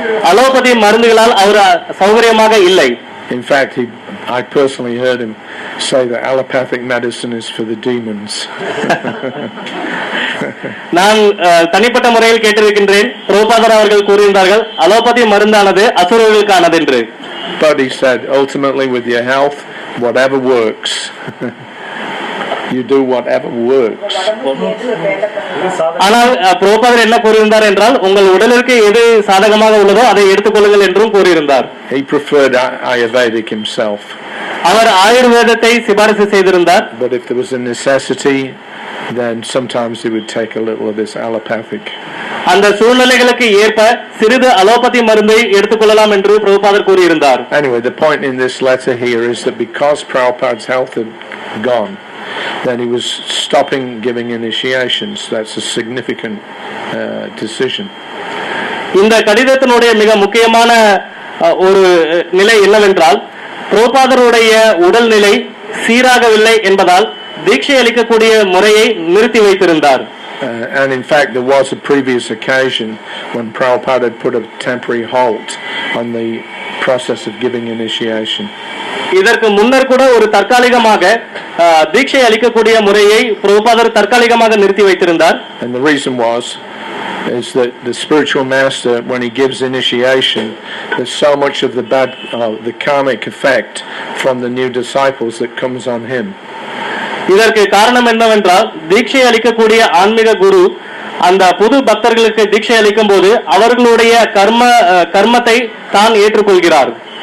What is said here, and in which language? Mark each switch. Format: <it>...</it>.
<ta>Allopathy மருந்துகளால் அவர் சௌகரியமாக இல்லை.</ta> <en>In fact, I personally heard him say that allopathic medicine is for the demons.</en> <ta>நான் தனிப்பட்ட முறையில் கேட்டிருக்கின்றேன். பிரபுபாதர் அவர்கள் கூறியிருந்தார்கள் அலோபதி மருந்தானது அசுரர்களுக்கானது என்று.</ta> <en>But he said ultimately with your health whatever works. You do whatever works.</en> <ta>ஆனால் பிரபுபாதர் என்ன கூறியிருந்தார் என்றால் உங்கள் உடலிற்கு எது சாதகமாக உள்ளதோ அதை எடுத்துக்கொள்ளுங்கள் என்றும் கூறியிருந்தார்.</ta> <en>He preferred Ayurvedic himself.</en> <ta>அவர் ஆயுர்வேதத்தை சிபாரிசு செய்திருந்தார்.</ta> <en>But if there was a necessity, then sometimes he would take a little of this allopathic.</en> <ta>அந்த சூழ்நிலைகளுக்கு ஏற்ப சிறிது அலோபதி மருந்தை எடுத்துக்கொள்ளலாம் என்று பிரபுபாதர் கூறியிருந்தார்.</ta> <en>Anyway, the point in this letter here is that because Prabhupada's health had gone, then he was stopping giving initiations. That's a significant decision.</en> <ta>இந்த கடிதத்தினுடைய மிக முக்கியமான ஒரு நிலை என்னவென்றால் பிரபுபாதருடைய உடல்நிலை சீராகவில்லை என்பதால் தீட்சை அளிக்கக்கூடிய முறையை நிறுத்தி வைத்திருந்தார்.</ta> <en>And in fact, there was a previous occasion when Prabhupada had put a temporary halt on the process of giving initiation.</en> <ta>இதற்கு முன்னர் கூட ஒரு தற்காலிகமாக தீட்சை அளிக்கக்கூடிய முறையை பிரபுபாதர் தற்காலிகமாக நிறுத்தி வைத்திருந்தார்.</ta> <en>And the reason is that the spiritual master, when he gives initiation, there's so much of the karmic effect from the new disciples that comes on him.</en> <ta>இதற்கு காரணம் என்னவென்றால் தீட்சை அளிக்கக்கூடிய ஆன்மீக குரு அந்த புது பக்தர்களுக்கு தீட்சை அளிக்கும் போது அவர்களுடைய கர்மத்தை தான் ஏற்றுக்கொள்கிறார்.</ta>